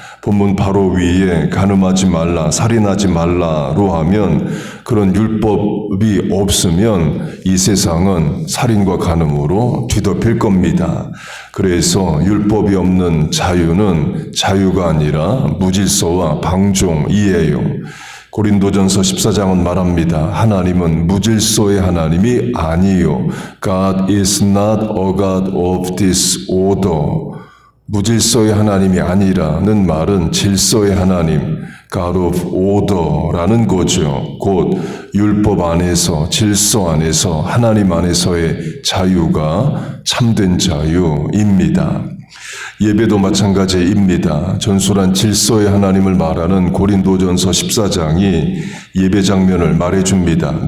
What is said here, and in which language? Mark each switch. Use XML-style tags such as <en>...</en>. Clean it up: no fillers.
<ko>본문 바로 위에 간음하지 말라, 살인하지 말라로 하면 그런 율법이 없으면 이 세상은 살인과 간음으로 뒤덮일 겁니다. 그래서 율법이 없는 자유는 자유가 아니라 무질서와 방종이에요. 고린도전서 14장은 말합니다. 하나님은 무질서의 하나님이 아니요.</ko> <en>God is not a God of disorder.</en> <ko>무질서의 하나님이 아니라는 말은 질서의 하나님,</ko> <en>God of order</en> <ko>라는 거죠. 곧 율법 안에서, 질서 안에서, 하나님 안에서의 자유가 참된 자유입니다. 예배도 마찬가지입니다. 전술한 질서의 하나님을 말하는 고린도전서 14장이 예배 장면을 말해줍니다.</ko>